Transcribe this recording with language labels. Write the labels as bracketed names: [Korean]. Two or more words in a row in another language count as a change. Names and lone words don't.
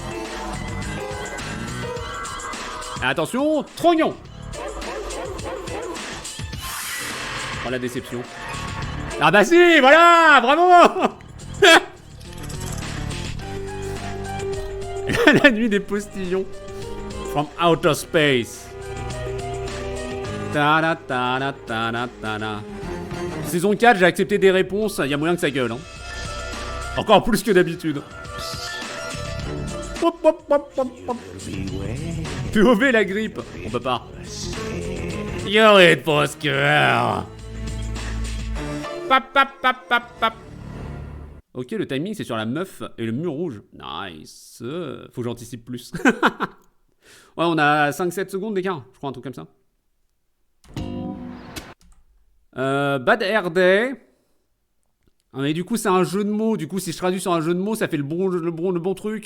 [French] Attention, trognon. Oh la déception. Ah bah si, voilà, bravo. La nuit des postillons. [English] From outer space. Ta-da, ta-da, ta-da, ta-da. [French] Saison 4, j'ai accepté des réponses, il y a moyen que ça gueule. Hein. Encore plus que d'habitude. Hop, hop, hop, hop, hop. POV la grippe. On peut pas. Yorid Posker. Pap, pap, pap, pap, pap. Ok, le timing c'est sur la meuf et le mur rouge. Nice. Faut que j'anticipe plus. Ouais, on a 5-7 secondes d'écart, je crois, un truc comme ça. [English] Bad Hair Day. [French] Ah, mais du coup, c'est un jeu de mots. Du coup, si je traduis sur un jeu de mots, ça fait le bon truc.